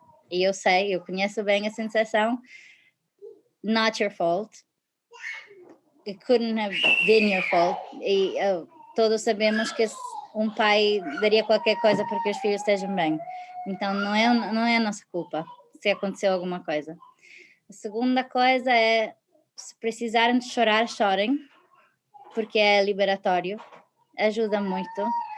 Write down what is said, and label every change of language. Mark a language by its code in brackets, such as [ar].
[pt] E eu sei, eu conheço bem a sensação. [en] Not your fault. It couldn't have been your fault. [pt] E todos sabemos que um pai daria qualquer coisa para que os filhos estejam bem. Então não é a nossa culpa se aconteceu alguma coisa. A segunda coisa é, se precisarem de chorar, chorem, porque é liberatório, ajuda muito.